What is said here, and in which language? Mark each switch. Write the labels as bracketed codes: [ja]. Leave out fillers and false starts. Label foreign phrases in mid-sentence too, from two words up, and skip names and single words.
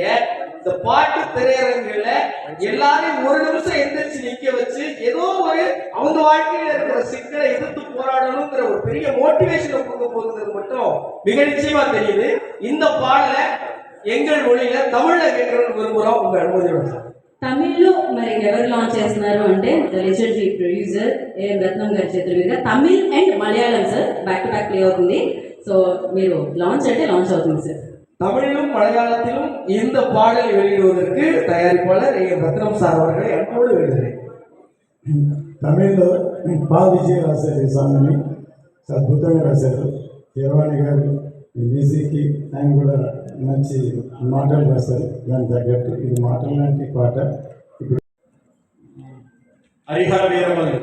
[ta] இந்த பாட்டு திரையரங்குல எல்லாரையும் ஒரு நிமிஷம் எந்திரிச்சு நிக்க வச்சு ஏதோ ஒரு அவங்க வாழ்க்கையில இருக்கிற சிக்கலை எதிர்த்து போராடணுங்கிற ஒரு பெரிய மோட்டிவேஷனை கொடுக்க போகுது மட்டும் மிக நிச்சயமா தெரியுது. இந்த பாடலை எங்கள் மொழியில தமிழ்ல கேட்கணும்னு விரும்புறோம். உங்க அனுமதியோட சார். [te] తమిళ్లో మరి ఎవరు లాంచ్ చేస్తున్నారు అంటే [en] the legendary producer [te] ఏఎం రత్నం గారి చేతుల మీదుగా తమిళ్ అండ్ మలయాళం సార్ [en] back to back play [te] అవుతుంది. సో మీరు లాంచ్ అంటే లాంచ్ అవుతుంది సార్. [ta] தமிழிலும் மலையாளத்திலும் இந்த பாடலை வெளியிடுவதற்கு தயாரிப்பாளர் ஏஎம் ரத்னம் சார் அவர்களை அன்போடு வேண்டுகிறேன். [te] తమిళ్లో బా విజయ్ రాశారు ఈ సాంగ్ని, అద్భుతంగా రాశారు. కీరవాణి గారు మ్యూజిక్కి ఆయన కూడా మంచి మాటలు రాశారు. దానికి తగ్గట్టు ఇది మాటలు లాంటి పాట. ఇప్పుడు హరిహర వీరమల్లు